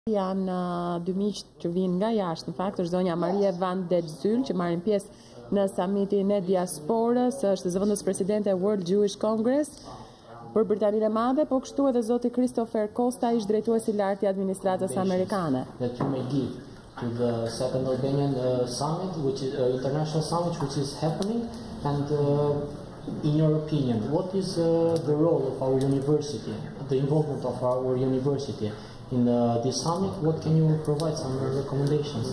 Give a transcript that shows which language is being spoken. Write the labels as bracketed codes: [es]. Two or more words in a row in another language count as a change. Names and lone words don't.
[sq] Janë dy miq që vinë nga jashtë, në fakt është zonja Van De Zyl që marrin pjesë në samitin e diasporës, është Zv.presidentja World Jewish Congress për Britaninë e Madhe, po kështu edhe zoti Viktor Costa, ish-drejtuesi lartë i administratës amerikane. [en] That you may give to the second Albanian summit, which is international summit, which is happening, and in your opinion, what is the role of our university, the involvement of our university in this summit? What can you provide some recommendations?